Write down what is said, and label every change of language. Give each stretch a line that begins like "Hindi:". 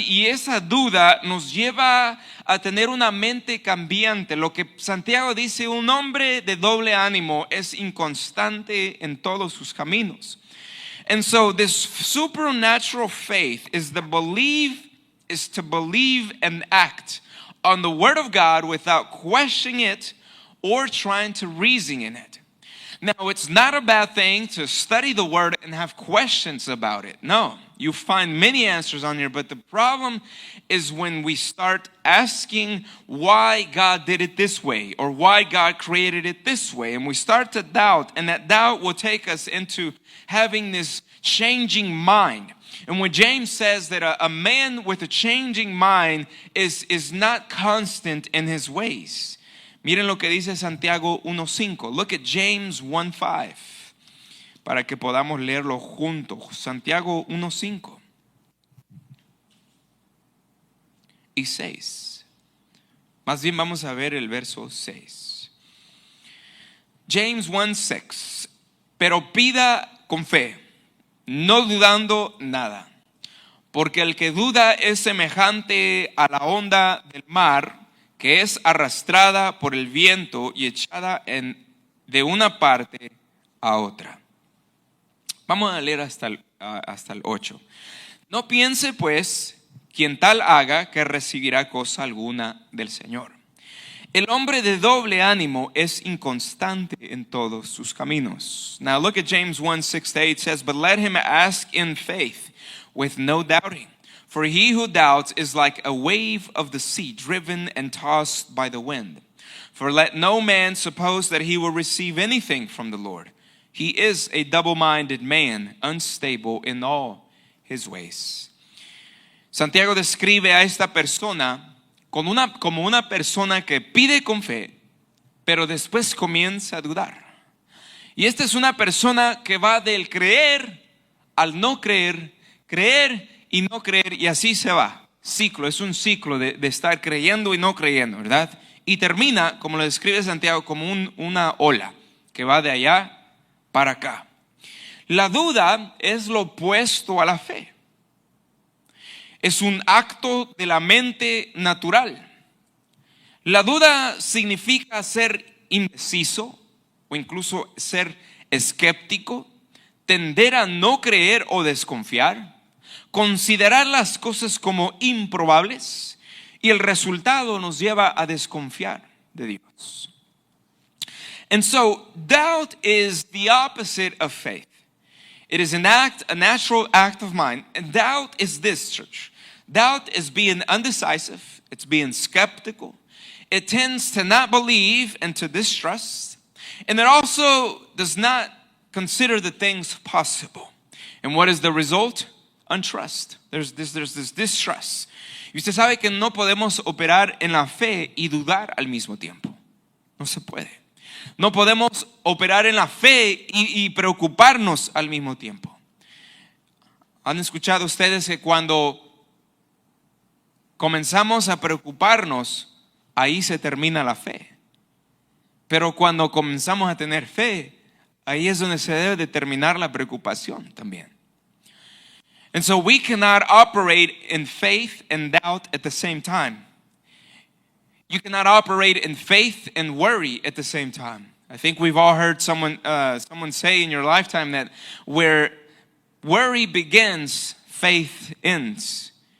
Spanish: Y esa duda nos lleva a tener una mente cambiante. Lo que Santiago dice, un hombre de doble ánimo es inconstante en todos sus caminos.
English: And so this supernatural faith is to believe and act on the Word of God without questioning it or trying to reason in it. Now, it's not a bad thing to study the Word and have questions about it. No, you find many answers on here, but the problem is when we start asking why God did it this way or why God created it this way, and we start to doubt, and that doubt will take us into having this changing mind. And when James says that a man with a changing mind is not constant in his ways.
Spanish: Miren lo que dice Santiago 1:5.
English: Look at James 1:5
Spanish: para que podamos leerlo juntos. Santiago 1:5 y 6. Más bien vamos a ver el verso 6. James 1:6. Pero pida con fe, no dudando nada, porque el que duda es semejante a la onda del mar, que es arrastrada por el viento y echada de una parte a otra. Vamos a leer hasta el 8. No piense pues quien tal haga que recibirá cosa alguna del Señor. El hombre de doble ánimo es inconstante en todos sus caminos.
English: Now look at James 1:6-8. It says, but let him ask in faith with no doubting. For he who doubts is like a wave of the sea, driven and tossed by the wind. For let no man suppose that he will receive anything from the Lord. He is a double-minded man, unstable in all his ways.
Spanish: Santiago describe a esta persona como una persona que pide con fe, pero después comienza a dudar. Y esta es una persona que va del creer al no creer, creer y no creer, y así se va. Ciclo, es un ciclo de estar creyendo y no creyendo, ¿verdad? Y termina, como lo describe Santiago, como una ola que va de allá para acá. La duda es lo opuesto a la fe. Es un acto de la mente natural. La duda significa ser indeciso o incluso ser escéptico, tender a no creer o desconfiar, considerar las cosas como improbables, y el resultado nos lleva a desconfiar de Dios.
English: And so, doubt is the opposite of faith. It is a natural act of mind. And doubt is this, church. Doubt is being undecisive. It's being skeptical. It tends to not believe and to distrust. And it also does not consider the things possible. And what is the result? Untrust. There's this distrust.
Spanish: Y usted sabe que no podemos operar en la fe y dudar al mismo tiempo. No se puede. No podemos operar en la fe y preocuparnos al mismo tiempo. ¿Han escuchado ustedes que cuando comenzamos a preocuparnos, ahí se termina la fe? Pero cuando comenzamos a tener fe, ahí es donde se debe de terminar la preocupación también.
English: And so we cannot operate in faith and doubt at the same time. You cannot operate in faith and worry at the same time. I think we've all heard someone say in your lifetime that where worry begins, faith ends.